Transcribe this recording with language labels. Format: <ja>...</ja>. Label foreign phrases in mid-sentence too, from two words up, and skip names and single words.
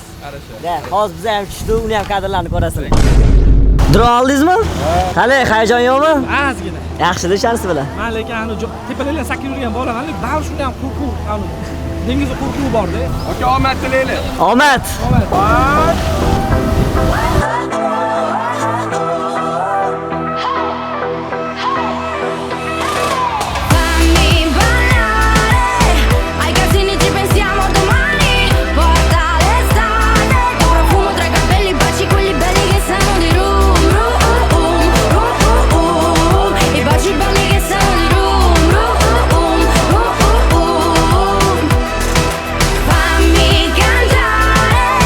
<uz>Da, hozir biz ham tushdi, uni ham kadrlarni ko'rasizlar. Dron oldingizmi? Qale, hayajon yo'qmi? Ozgina. Yaxshi shansi bilan. Men lekin ani tepalardan sakib yurgan bolaman, bari shunda ham qo'rquv, dengizda qo'rquv bor-da. Aka, omad tilaylik. Omad.</uz> <it>Ai casini ci pensiamo domani. Porta l'estate, che profumo tra i capelli, baci quelli belli che sanno di rum, rum, I baci belli che sanno di rum, rum, Fammi cantare.</it>